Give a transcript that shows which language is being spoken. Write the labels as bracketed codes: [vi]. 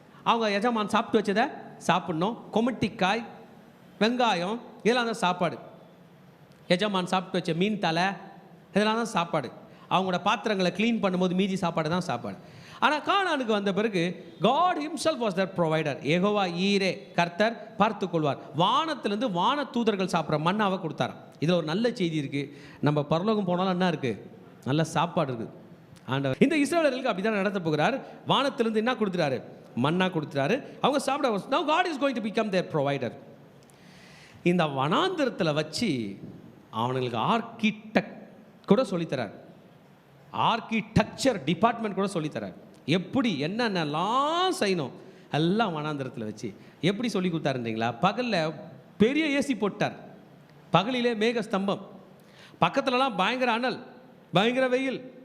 [ta] அவங்க எஜமான் சாப்பிட்டு வச்சதை சாப்பிட்ணும். கொமட்டிக்காய், வெங்காயம், இதெல்லாம் தான் சாப்பாடு. எஜமான் சாப்பிட்டு வச்ச மீன் தலை, இதெல்லாம் தான் சாப்பாடு. அவங்களோட பாத்திரங்களை க்ளீன் பண்ணும்போது மீதி சாப்பாடு தான் சாப்பாடு. ஆனால் கானானுக்கு வந்த பிறகு [en] God himself was their provider. [ta] Jehovah ஈரே, கர்த்தர் பார்த்து கொள்வார். வானத்திலிருந்து வான தூதர்கள் சாப்பிட்ற மன்னாவை கொடுத்தாராம். இதில் ஒரு நல்ல செய்தி இருக்குது. நம்ம பரலோகம் போனாலும் என்ன இருக்குது? நல்ல சாப்பாடு இருக்குது. ஆண்டவர் இந்த இஸ்ரவேலர்களுக்கு அப்படி தான் நடத்த போகிறார். வானத்திலிருந்து என்ன கொடுத்துறாரு? மன்னா கொடுத்துறாரு. அவங்க சாப்பிட. [en] Now God is going to become their provider. [ta] இந்த வனாந்திரத்தில் வச்சு அவனுங்களுக்கு ஆர்கிடெக்ட் கூட சொல்லித்தரார், ஆர்கிடெக்சர் டிபார்ட்மெண்ட் கூட சொல்லித்தரார். எப்படி என்னென்னலாம் செய்யணும் எல்லாம் வனாந்திரத்தில் வச்சு எப்படி சொல்லி கொடுத்தாருன்றீங்களா? பகலில் பெரிய ஏசி போட்டார், பகலிலே மேக ஸ்தம்பம், பக்கத்துலலாம் பயங்கர அனல், பயங்கர வெயில்.